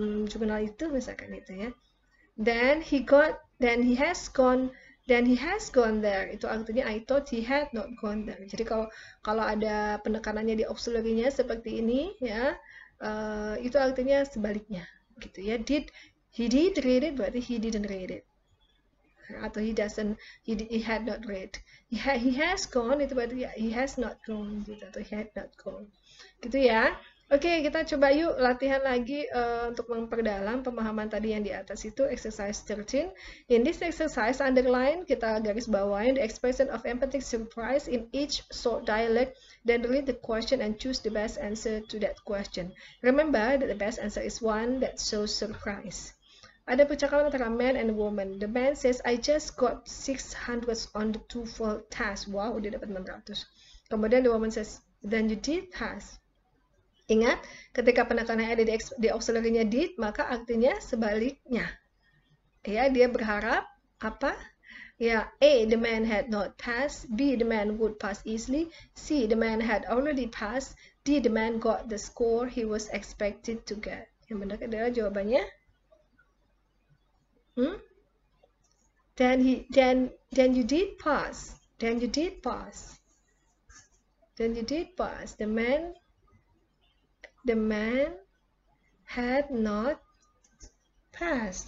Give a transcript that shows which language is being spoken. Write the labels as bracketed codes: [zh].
[id] jurnal itu misalkan itu ya. [en] Then he has gone there. [id] Itu artinya [en] I thought he had not gone there. [id] Jadi kalau ada penekanannya di auxiliary-nya seperti ini ya, itu artinya sebaliknya gitu ya. [en] He did read it berarti he didn't read it. Atau he had not read. He has gone itu berarti he has not gone gitu, atau he had not gone. Gitu ya. [id] Oke, kita coba yuk latihan lagi untuk memperdalam pemahaman tadi yang di atas itu, exercise 13. [en] In this exercise, underline, [id] kita garis bawain [en] the expression of empathic surprise in each short dialogue, then read the question and choose the best answer to that question. Remember that the best answer is one that shows surprise. [id] Ada percakapan antara [en] man and woman. The man says, I just got 600 on the TOEFL test. Wow, [id] dia dapat 600. Kemudian [en] the woman says, then you did pass. [id] Ingat, ketika penekanannya ada di auxiliary-nya did, maka artinya sebaliknya. Ya, dia berharap apa? [en] Ya, A, the man had not passed. B, the man would pass easily. C, the man had already passed. D, the man got the score he was expected to get. [id] Yang benar adalah jawabannya. [en] Then you did pass. Then you did pass. Then you did pass. The man had not passed.